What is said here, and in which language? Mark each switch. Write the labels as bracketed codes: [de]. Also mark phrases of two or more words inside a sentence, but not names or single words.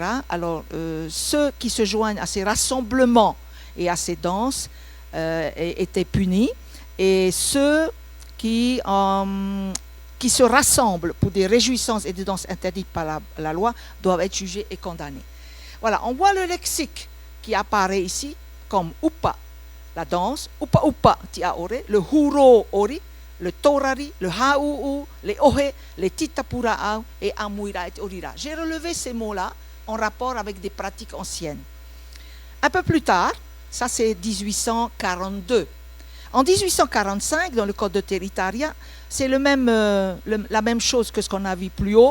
[fr] Alors, ceux qui se joignent à ces rassemblements et à ces danses étaient punis, et ceux qui se rassemblent pour des réjouissances et des danses interdites par la loi doivent être jugés et condamnés. Voilà, on voit le lexique qui apparaît ici comme upa, la danse, [ty] upa upa tia ore, [fr] le [ty] huro ori, [fr] le torari, le ha-ou-ou, les ohe, les titapura'au et amuira et orira. J'ai relevé ces mots-là en rapport avec des pratiques anciennes. Un peu plus tard, ça c'est 1842. En 1845, dans le code de Territaria, c'est la même chose que ce qu'on a vu plus haut.